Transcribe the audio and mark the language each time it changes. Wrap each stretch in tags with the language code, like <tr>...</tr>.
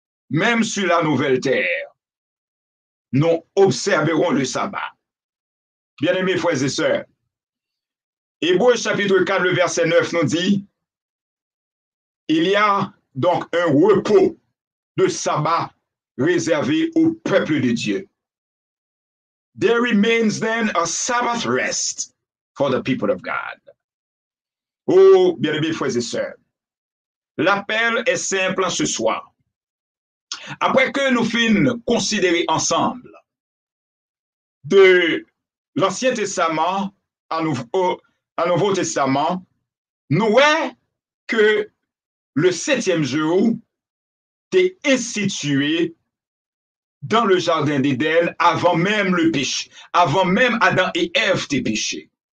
<fr>Même sur la nouvelle terre, nous observerons le sabbat. Bien-aimés frères et sœurs, Hébreux chapitre 4, le verset 9 nous dit, il y a donc un repos de sabbat réservé au peuple de Dieu.</fr> <en>There remains then a Sabbath rest for the people of God.</en> <fr>Oh, bien-aimés frères et sœurs, l'appel est simple ce soir. Après que nous finissons considérer ensemble de l'Ancien Testament à Nouveau Testament, nous voyons que le 7e jour est institué dans le jardin d'Éden avant même le péché, avant même Adam et Ève t'aient péché.</fr>